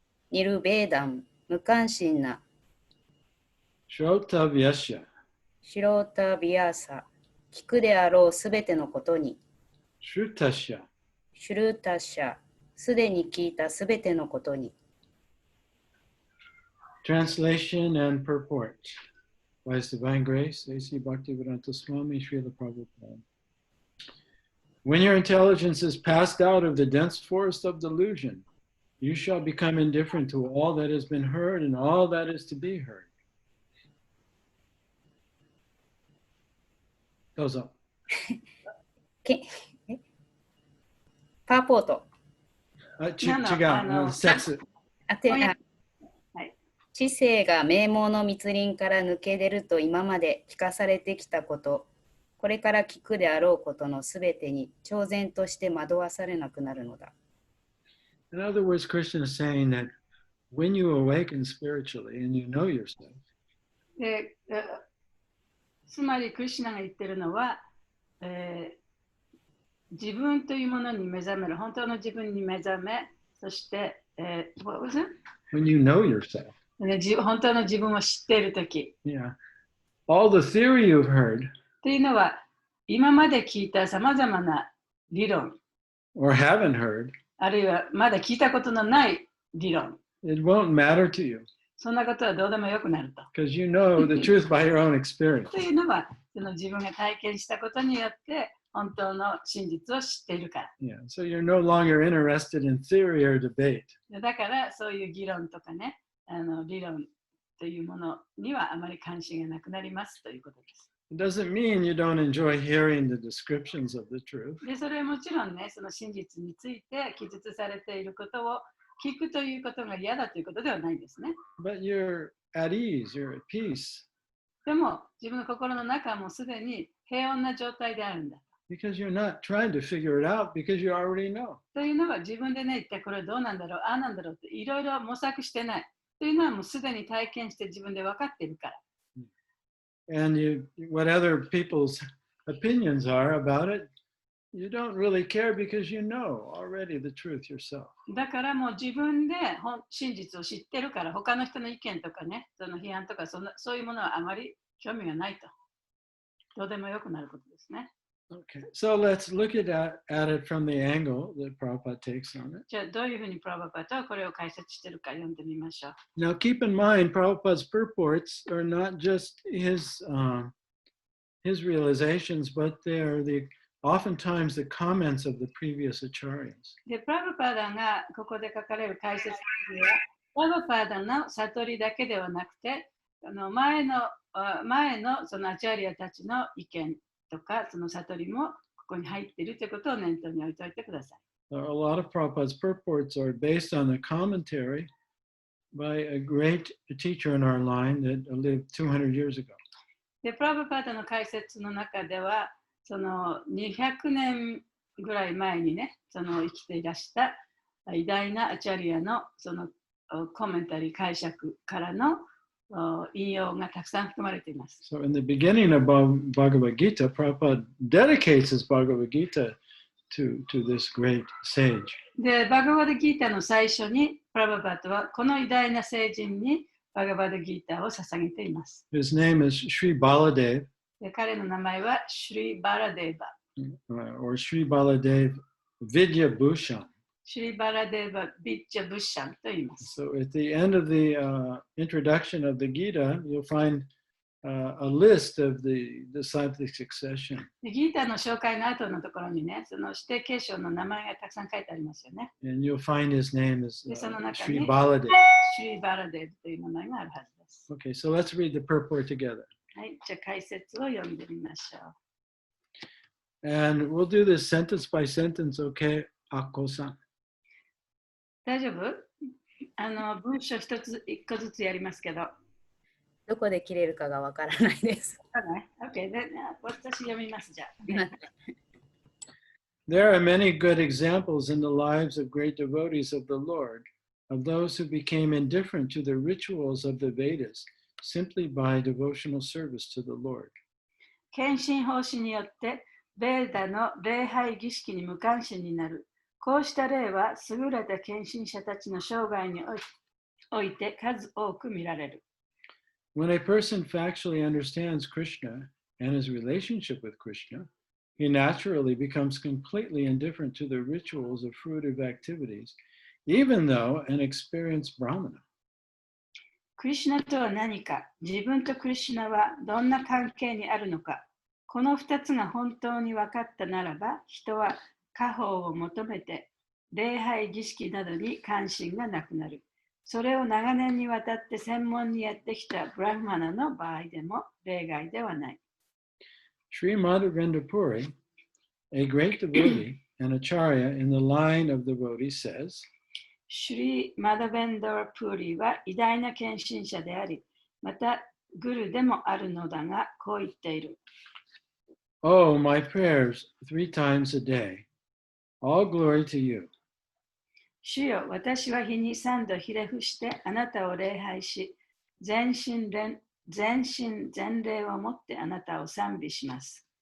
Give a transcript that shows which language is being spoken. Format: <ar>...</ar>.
<ja>ニルベーダン、無関心な、</ja> <sa>shrota vyasya</sa> <ja>シロータビアーサ、聞くであろうすべてのことに、</ja> <sa>shrutasya</sa> <ja>シュルータシャ、すでに聞いたすべてのことに。</ja> <en>Translation and purport by His Divine Grace, A.C. Bhaktivedanta Swami Srila Prabhupada. When your intelligence is passed out of the dense forest of delusion, you shall become indifferent to all that has been heard and all that is to be heard.</en> <ja>どうぞ。パーポート。違う、説。知性が名門の密林から抜け出ると今まで聞かされてきたこと、これから聞くであろうことのすべてに超然として惑わされなくなるのだ。</ja> <en>In other words, Krishna is saying that when you awaken spiritually and you know yourself,</en> <ja>つまりクリシュナが言ってるのは、自分というものに目覚める、本当の自分に目覚め、そして、</ja> <en>what was it? When you know yourself.</en> <ja>本当の自分を知っているとき。</ja> <en>Yeah. All the theory you've heard.</en> <ja>というのは、今まで聞いたさまざまな理論。</ja> <en>Or haven't heard.</en> <ja>あるいはまだ聞いたことのない理論。</ja> <en>It won't matter to you.</en> <ja>そんなことはどうでもよくなると。</ja> <en>Because you know the truth by your own experience.</en> <ja>というのは、その自分が体験したことによって、本当の真実を知っているから。</ja> <en>Yeah. So you're no longer interested in theory or debate.</en> <ja>だから、そういう議論とかね、理論というものにはあまり関心がなくなりますということです。</ja> <en>It doesn't mean you don't enjoy hearing the descriptions of the truth.</en> <ja>で、それはもちろんね、その真実について記述されていることを聞くということが嫌だということではないんですね。</ja> <en>But you're at ease, you're at peace.</en> <ja>でも、自分の心の中はもうすでに平穏な状態であるんだ。</ja> <en>Because you're not trying to figure it out because you already know.</en> <ja>というのは自分でね、一体これどうなんだろう、ああなんだろうっていろいろ模索してない。というのはもうすでに体験して自分で分かっているから。</ja> <en>And what other people's opinions are about it, you don't really care because you know already the truth yourself.</en> <ja>だからもう自分で真実を知ってるから他の人の意見とかね、その批判とかそういうものはあまり興味がないと。どうでもよくなることですね。</ja> <en>Okay, so let's look at it from the angle that Prabhupada takes on it.</en> <ja>じゃあどういうふうにプラバパはこれを解説しているか読んでみましょう。</ja> <en>Now keep in mind, Prabhupada's purports are not just his realizations, but they are oftentimes the comments of the previous acharyas.</en> <ja>で、プラバパダがここで書かれる解説にはバガパーダの悟りだけではなくて、前のそのアチャリアたちの意見とか、その悟りもここに入っているということを念頭に置いておいてください。</ja> <en>A lot of Prabhupada's purports are based on the commentary by a great teacher in our line that lived 200 years ago.</en> <ja>で、プラブパーダの解説の中では、その200年ぐらい前にね、その生きていらした偉大なアチャリアのそのコメンタリー解釈からの引用がたくさん含まれています。</ja> <en>So in the beginning of Bhagavad Gita, Prabhupada dedicates his Bhagavad Gita to this great sage.</en> <ja>で、バガバダギータの最初に、プラバパーダはこの偉大な聖人にバガバダギータを捧げています。</ja> <en>His name is Sri Baladev.</en> <ja>で、彼の名前はシュリ・バラデーバ。</ja> <en>Or Sri Baladev Vidya Bhushan.</en> <ja>シュリ・バラデーバ・ビッチャ・ブッシャンと言います。</ja> <en>So at the end of the introduction of the Gita, you'll find a list of the disciplic succession.</en> <ja>でギータの紹介の後のところにね、その指定継承の名前がたくさん書いてありますよね。</ja> <en>And you'll find his name is</en> <ja>で、その中</ja> <en>Sri</en> <ja>に</ja> <en>Baladev.</en> <ja>シュリ・バラデーバという名前があるはずです。</ja> <en>Okay, so let's read the purport together.</en> <ja>はい、じゃあ解説を読んでみましょう。</ja> <en>And we'll do this sentence by sentence, okay, Akko-san?</en> <ja>大丈夫？文章一個ずつやりますけど。どこで切れるかがわからないです。 OK、私読みますじゃあ。</ja> <en>There are many good examples in the lives of great devotees of the Lord, of those who became indifferent to the rituals of the Vedas simply by devotional service to the Lord.</en> <ja>献身奉仕によってベーダの礼拝儀式に無関心になる。こうした例は優れた献身者たちの生涯において数多く見られる。</ja> <en>When a person factually understands Krishna and his relationship with Krishna, he naturally becomes completely indifferent to the rituals of fruitive activities, even though an experienced Brahmana.</en> <ja>クリシュナとは何か、自分とクリシュナはどんな関係にあるのか、この2つが本当に分かったならば、人は果報を求めて礼拝儀式などに関心がなくなる。それを長年にわたって専門にやってきたブラフマナの場合でも例外ではない。</ja> <en>Sri Madhavendra Puri, a great devotee and acharya in the line of devotees, says,</en> <ja>シュリ・マダベンダー・プーリは偉大な献身者であり、またグルでもあるのだが、こう言っている。</ja> <en>Oh, my prayers 3 times a day. All glory to you.</en> <ja>主よ、私は日に3度ひれ伏してあなたを礼拝し、全身全霊をもってあなたを賛美します。</ja>